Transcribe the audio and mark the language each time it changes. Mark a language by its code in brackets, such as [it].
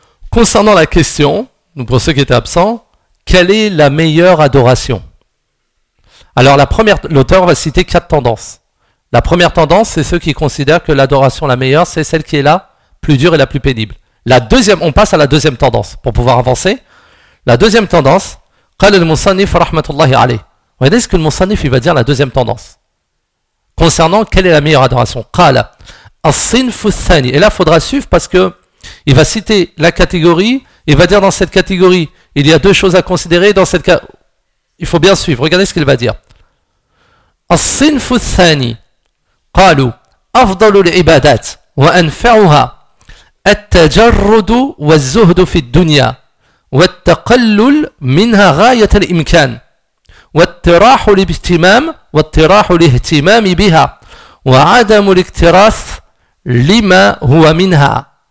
[fr] Concernant la question, pour ceux qui étaient absents, quelle est la meilleure adoration? Alors la première, l'auteur va citer quatre tendances. La première tendance, c'est ceux qui considèrent que l'adoration la meilleure, c'est celle qui est la plus dure et la plus pénible. La deuxième, on passe à la deuxième tendance pour pouvoir avancer. La deuxième tendance, [ar] قال المصنف رحمه الله عليه. [fr] Regardez ce que le Moussanif il va dire la deuxième tendance. Concernant quelle est la meilleure adoration. [ar] قال الصنف الثاني. [fr] Et là, il faudra suivre parce que il va citer la catégorie, il va dire dans cette catégorie, il y a deux choses à considérer dans cette catégorie. Il faut bien suivre. Regardez ce qu'il va dire. [ar] الصنف الثاني قالوا أفضل العبادات وأنفعها التجرد والزهد في الدنيا والتقلل منها غاية الإمكان والتراح الاهتمام والتراح الاهتمام بها وعدم الاكتراث لما هو منها.